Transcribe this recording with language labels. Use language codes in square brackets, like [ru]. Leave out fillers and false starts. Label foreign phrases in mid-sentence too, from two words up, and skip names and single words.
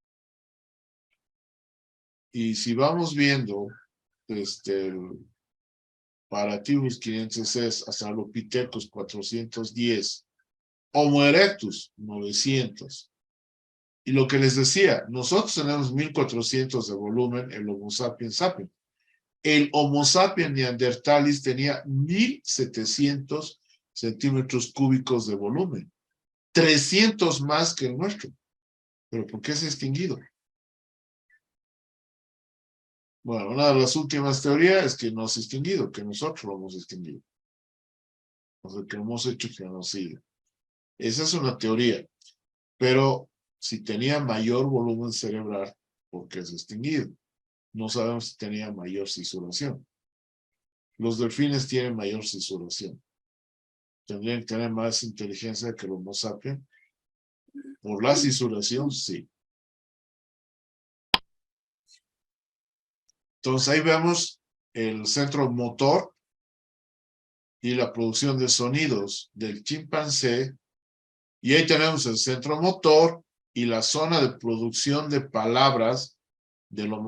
[es] Y si vamos viendo el Parativus 506 hasta Lopithecus 410, Homo erectus 900. Y lo que les decía, nosotros tenemos 1400 de volumen, el Homo sapiens sapiens. El Homo sapiens neandertalis tenía 1700 centímetros cúbicos de volumen. 300 más que el nuestro. ¿Pero por qué se ha extinguido? Bueno, una de las últimas teorías es que no se ha extinguido, que nosotros lo hemos extinguido. O sea, que hemos hecho genocidio. Esa es una teoría. Pero si tenía mayor volumen cerebral, ¿por qué se ha extinguido? No sabemos si tenía mayor cisuración. Los delfines tienen mayor cisuración. ¿Tendrían que tener más inteligencia que el Homo sapiens? Por la cisuración, sí. Entonces ahí vemos el centro motor y la producción de sonidos del chimpancé. Y ahí tenemos el centro motor y la zona de producción de palabras del Homo sapiens.